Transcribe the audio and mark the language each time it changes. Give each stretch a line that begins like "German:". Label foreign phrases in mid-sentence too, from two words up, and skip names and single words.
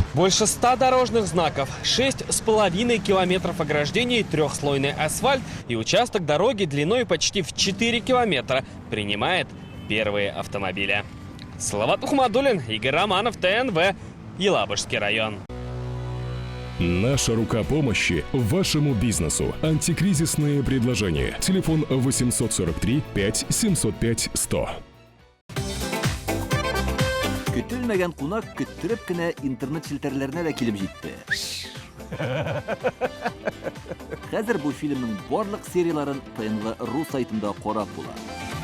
Russian: Больше 100 дорожных знаков, 6,5 километров ограждений, трехслойный асфальт и участок дороги длиной почти в 4 километра принимает первые автомобили. Салават Ухмадуллин, Игорь Романов, ТНВ, Елабужский район. Наша рука помощи вашему бизнесу. Антикризисные предложения. Телефон 843 5 705 100.
Tatar: Көтелмәгән кунак көттүреп кенә интернет челтәрләренә дә килеп җитте. Хәзер бу фильмның барлык серияларын ТНВ.ру сайтында карап була.